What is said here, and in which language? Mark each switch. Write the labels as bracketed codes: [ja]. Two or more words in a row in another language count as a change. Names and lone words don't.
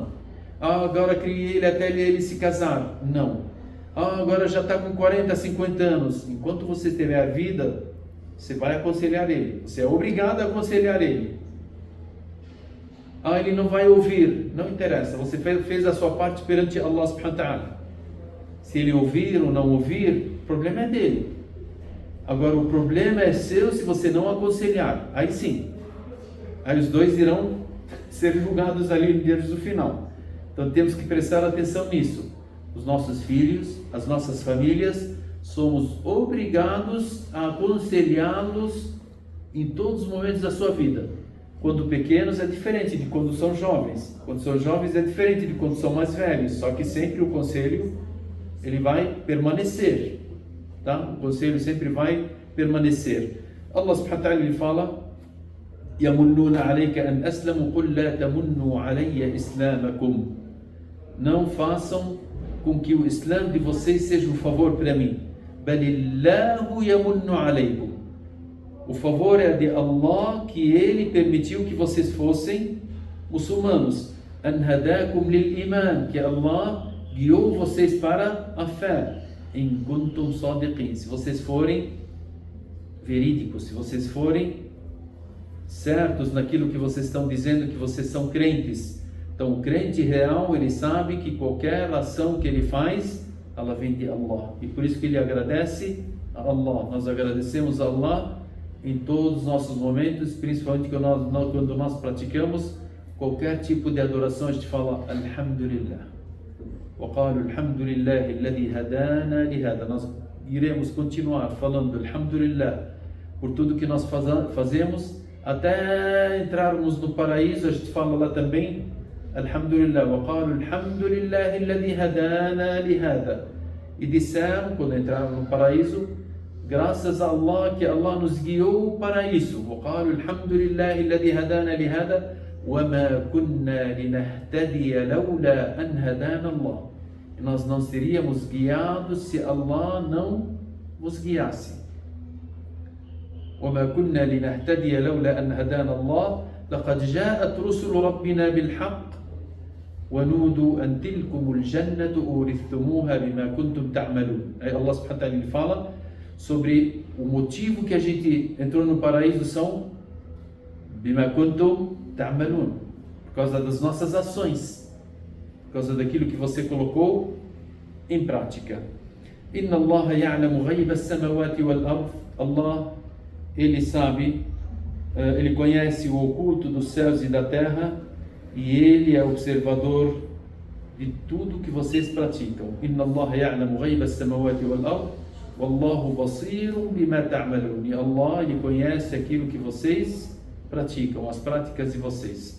[pt] Agora criei ele até ele se casar. Não. Agora já está com 40, 50 anos. Enquanto você tiver a vida, você vai aconselhar ele. Você é obrigado a aconselhar ele. Ele não vai ouvir. Não interessa. Você fez a sua parte perante [ar] الله سبحانه وتعالى. [pt] Se ele ouvir ou não ouvir, o problema é dele. Agora o problema é seu se você não aconselhar. Aí sim. Aí os dois irão ser julgados ali no dia do final. Então temos que prestar atenção nisso. Os nossos filhos, as nossas famílias, somos obrigados a aconselhá-los em todos os momentos da sua vida. Quando pequenos é diferente de quando são jovens. Quando são jovens é diferente de quando são mais velhos. Só que sempre o conselho, ele vai permanecer. Tá? O conselho sempre vai permanecer. [ar] الله سبحانه وتعالى [pt] ele fala: [ar] "يمنون عليك أن أسلموا قل لا تمنوا علي إسلامكم." [pt] Não façam com que o Islã de vocês seja um favor para mim. [ar] بل الله يمن عليكم. [pt] O favor é de Allah, que Ele permitiu que vocês fossem muçulmanos. [ar] أن هداكم للإيمان, [pt] que Allah guiou vocês para a fé. [ar] إن كنتم صادقين, [pt] se vocês forem verídicos, se vocês forem certos naquilo que vocês estão dizendo, que vocês são crentes. Então o crente real, ele sabe que qualquer ação que ele faz, ela vem de Allah, e por isso que ele agradece a Allah. Nós agradecemos a Allah em todos os nossos momentos, principalmente quando nós praticamos qualquer tipo de adoração. A gente fala Alhamdulillah. [ar] وقالوا الحمد لله الذي هدانا لهذا. [pt] Nós iremos continuar falando Alhamdulillah por tudo que nós fazemos até entrarmos no paraíso. A gente fala lá também Alhamdulillah. [ar] وقالوا الحمد لله الذي هدانا لهذا. [pt] E disseram, quando entraram no paraíso, graças a Allah, que Allah nos guiou para isso. [ar] وقالوا الحمد لله الذي هدانا لهذا وما كنا لنهتدي لولا أن هدانا الله. [pt] E nós não seríamos guiados se Allah não nos guiasse. [ar] وما كنا لنهتدي لولا أن هدانا الله لقد جاءت رسل ربنا بالحق ونودوا أن تلكم الجنة أورثتموها بما كنتم تعملون. [pt] Aí [ar] الله سبحانه وتعالى [pt] fala sobre o motivo que a gente entrou no paraíso são [ar] بما كنتم تعملون, [pt] por causa das nossas ações, por causa daquilo que você colocou em prática. [ar] إن الله يعلم غيب السماوات والأرض. [pt] Allah, ele sabe, ele conhece o oculto dos céus e da terra, e ele é observador de tudo que vocês praticam. [ar] إن الله يعلم غيب السماوات والأرض والله بصير بما تعملون. [pt] E Allah, ele conhece aquilo que vocês praticam, as práticas de vocês.